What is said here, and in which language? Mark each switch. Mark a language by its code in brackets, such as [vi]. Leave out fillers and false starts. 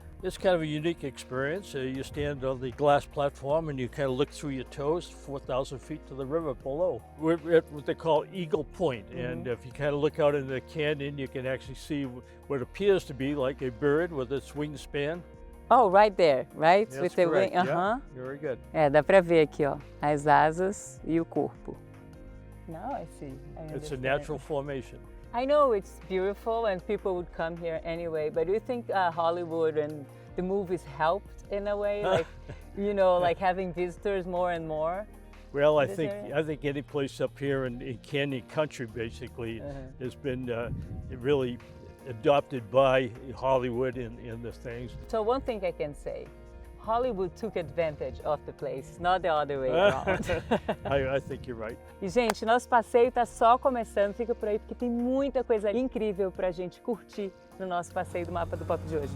[en] It's kind of a unique experience. You stand on the glass platform and you kind of look through your toes, 4,000 feet to the river below. We're at what they call Eagle Point, and if you kind of look out into the canyon, you can actually see what appears to be like a bird with its wingspan. Oh, right there, right? That's With the correct. wing. Yeah, very good. [pt] Dá pra ver aqui, ó, as asas e o corpo. [en] Now I see. It's a natural formation. I know it's beautiful and people would come here anyway, but do you think Hollywood and the movies helped in a way, like, like having visitors more and more? Well, I think any place up here in Canyon Country basically has been really adopted by Hollywood and the things. So one thing I can say, Hollywood took advantage of the place, not the other way around. I think you're right. [pt] E, gente, nosso passeio está só começando. Fica por aí porque tem muita coisa incrível para a gente curtir no nosso passeio do Mapa do Pop de hoje.